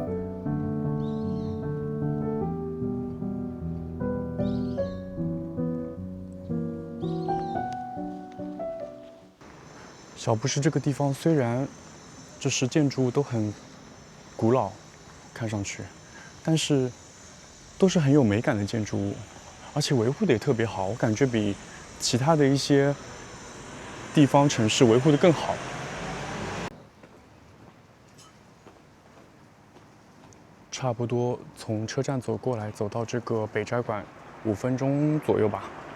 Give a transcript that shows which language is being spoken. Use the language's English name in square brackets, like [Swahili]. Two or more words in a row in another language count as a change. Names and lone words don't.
[Chinese] 小布施這個地方雖然就是建築物都很古老，看上去，但是都是很有美感的建築物，而且維護的也特別好，我感覺比其他的一些地方城市維護的更好。差不多從車站走過來，走到這個北齋館5分鐘左右吧。